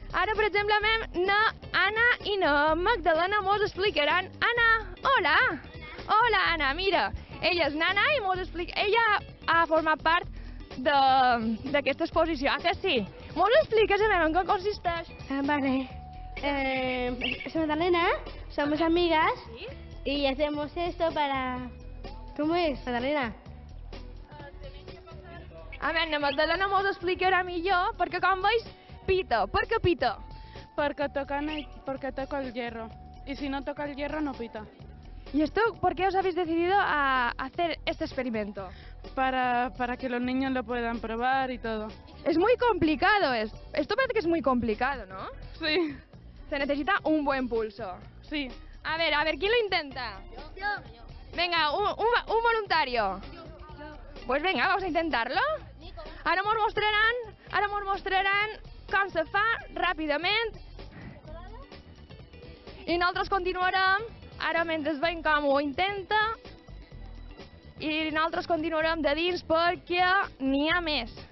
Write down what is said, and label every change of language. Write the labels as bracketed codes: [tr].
[ca] Ara, per exemple, na Anna i na Magdalena mos explicaran. Anna, hola! Hola, Anna, mira, ella és nana i mos explica... Ella ha format part d'aquesta exposició, que sí? Mos expliques en què consisteix? [es] Vale. Soy Magdalena, somos amigas y hacemos esto para... ¿Cómo es, Magdalena? [ca] A veure, la Magdalena mos explicarà millor, perquè com veus, pita. Per què pita? [es] Porque toca el hierro. Y si no toca el hierro, no pita. ¿Y esto por qué os habéis decidido a hacer este experimento? Para que los niños lo puedan probar y todo. Es muy complicado esto parece que es muy complicado, ¿no? Sí. Se necesita un buen pulso. Sí. A ver, ¿quién lo intenta? Yo. Venga, un voluntario. Pues venga, vamos a intentarlo. [ca] Ara mos mostraran com se fa ràpidament. I nosaltres continuarem. Ara, mentre veiem com ho intenta, i nosaltres continuarem de dins perquè n'hi ha més.